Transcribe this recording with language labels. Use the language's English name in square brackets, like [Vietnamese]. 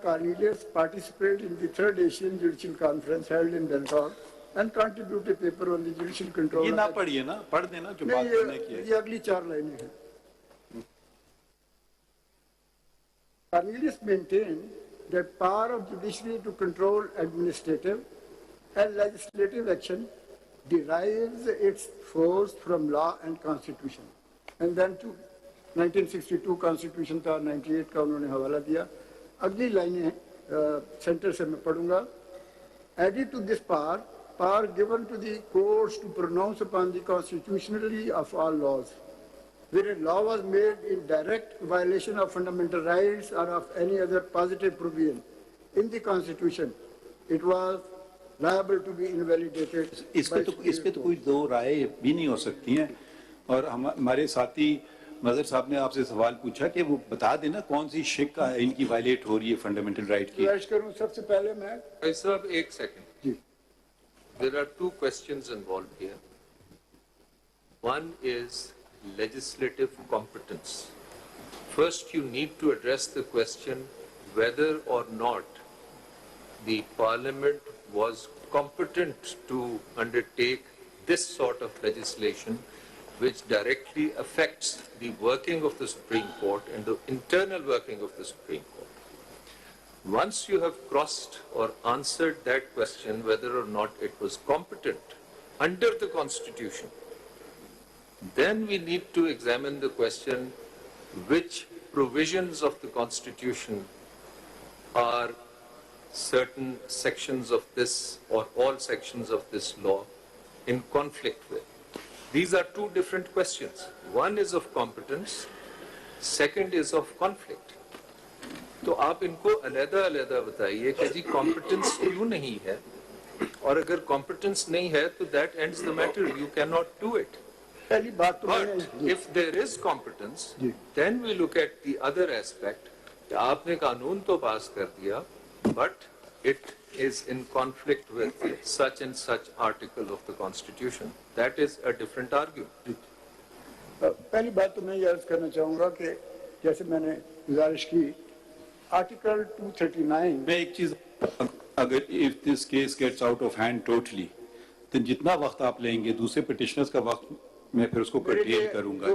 [English] Cornelius participated in the 3rd Asian Judicial Conference held in Bangkok and contributed a paper on the judicial control. [Urdu] یہ نہ پڑھیے نا پڑھ دینا جو بات کرنے کی ہے. یہ اگلی 4 لائنیں ہیں. [English] Cornelius maintained that power of judiciary to control administrative and legislative action derives its force from law and constitution. And then to [Urdu] 1962 constitution تھا 98 کا انہوں نے حوالہ دیا. اگلی لائنیں سینٹر سے میں پڑھوں گا. [English] Added to this power given to the courts to pronounce upon the constitutionality of all laws. Where a law was made in direct violation of fundamental rights or of any other positive provision in the constitution, it was liable to be invalidated. [Urdu] اس پہ تو کوئی دو رائے بھی نہیں ہو سکتی ہیں. اور ہمارے ساتھی مظہر صاحب نے آپ سے سوال پوچھا کہ وہ بتا دینا کون سی شک کا ان کی وائلیٹ ہو رہی ہے فنڈامنٹل رائٹ کی. سب سے پہلے میں صاحب ایک second. جی. [English] There are 2 questions involved here. One is legislative competence. First, you need to address the question whether or not the Parliament was competent to undertake this sort of legislation which directly affects the working of the Supreme Court and the internal working of the Supreme Court. Once you have crossed or answered that question, whether or not it was competent under the Constitution, then we need to examine the question which provisions of the Constitution are certain sections of this or all sections of this law in conflict with. These are 2 different questions. One is of competence, second is of conflict. [Urdu] تو آپ ان کو علیحدہ علیحدہ بتائیے کہ جی competence کیوں نہیں ہے اور اگر کمپٹنس نہیں ہے تو [English] that ends the matter. You cannot do it. [Urdu] پہلی بات تو [English] But if there is competence, then we look at the other aspect. [Urdu] کہ آپ نے قانون تو پاس کر دیا [English] but it is in conflict with such and such article of the Constitution. That is a different argument. [Urdu] پہلی بات تو میں یہ عرض کرنا چاہوں گا کہ جیسے میں نے گزارش کی آرٹیکل 239 میں ایک چیز اگر [English] if this case gets out of hand totally [Urdu] تو جتنا وقت آپ لیں گے دوسرے پٹیشنرز کا وقت میں پھر اس کو کنٹین کروں گا.